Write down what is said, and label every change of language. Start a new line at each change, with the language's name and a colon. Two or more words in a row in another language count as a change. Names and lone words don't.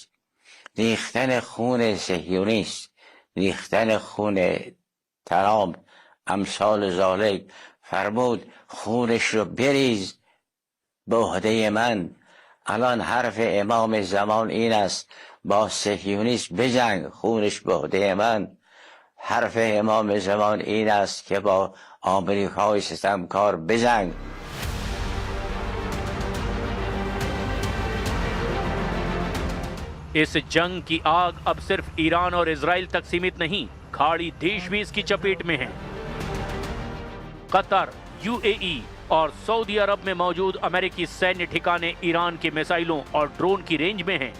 Persian: ریختن خون صهیونیست، ریختن خون ترام امثال ذالک، فرمود خونش رو بریز به عهده من. الان حرف امام زمان این است با صهیونیست بجنگ، خونش به عهده من. حرف امام زمان این است که با آمریکای ستمکار بجنگ.
Hindi: इस जंग की आग अब सिर्फ ईरान और इजराइल तक सीमित नहीं, खाड़ी देश भी इसकी चपेट में हैं। कतर, यूएई और सऊदी अरब में मौजूद अमेरिकी सैन्य ठिकाने ईरान के मिसाइलों और ड्रोन की रेंज में हैं।